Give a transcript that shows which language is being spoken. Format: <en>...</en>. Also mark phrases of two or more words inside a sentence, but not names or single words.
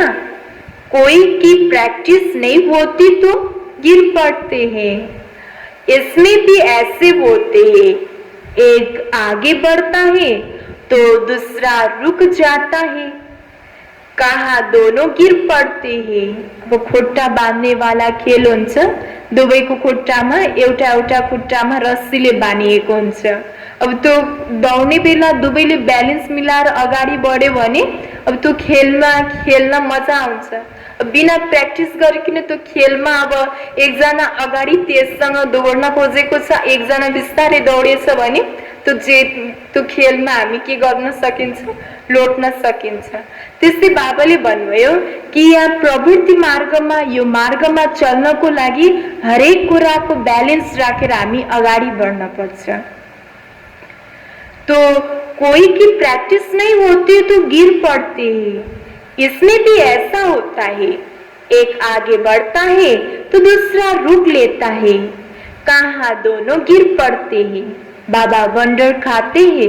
<hi>कोई की प्रैक्टिस नहीं होती तो गिर पड़ते हैं। इसमें भी ऐसे होते हैं, एक आगे बढ़ता है तो दूसरा रुक जाता है। कहाँ दोनों गिर पड़ते हैं।</hi> <ne>वो खुट्टा बांध्ने वाला खेल हुन्छ। दुवैको खुट्टामा एउटा खुट्टामा रस्सीले बानिएको हुन्छ। अब त्यो दौड्ने बेला दुवैले ब्यालेन्स मिलाएर अगाडि बढ्यो भने अब त्यो खेल्न मजा आउँछ। बिना प्र्याक्टिस गरिकन त्यो खेलमा अब एकजना अगाडि तेजसँग दौड्न खोजेको छ, एकजना बिस्तारै दौडेछ भने त्यो खेलमा हामी के गर्न सकिन्छ, लोट्न सकिन्छ। त्यसै बाबाले भन्नुभयो कि यहाँ प्रवृत्ति मार्गमा, यो मार्गमा चल्नको लागि हरेक कुराको ब्यालेन्स राखेर हामी अगाडि बढ्न पर्छ।</ne> <hi>तो कोई की प्रैक्टिस नहीं होती तो गिर पड़ते हैं। इसमें भी ऐसा होता है, एक आगे बढ़ता है तो दूसरा रुक लेता है, कहाँ दोनों गिर पड़ते हैं। बाबा वंडर खाते हैं।</hi>